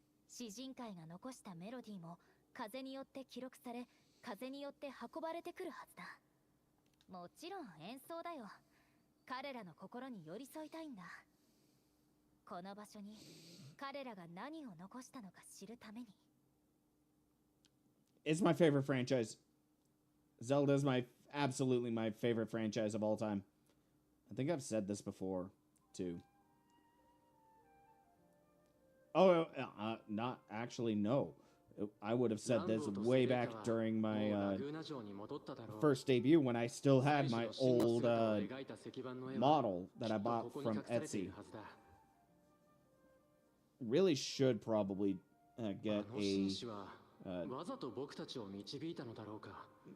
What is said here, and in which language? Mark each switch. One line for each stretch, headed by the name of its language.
Japanese: 詩人会が残したメロディーも風によって記録され、風によって運ばれてくるはずだ。もちろん演奏だよ。彼らの心に寄り添いたいんだ。この場所に彼らが何を残したのか知るために。
English: It's my favorite franchise. Zelda is absolutely my favorite franchise of all time. I think I've said this before, too. Oh, not actually, no. I would have said this way back during my first debut when I still had my old model that I bought from Etsy. Really should probably get
Japanese: わざと僕たちを導いたのだろうか。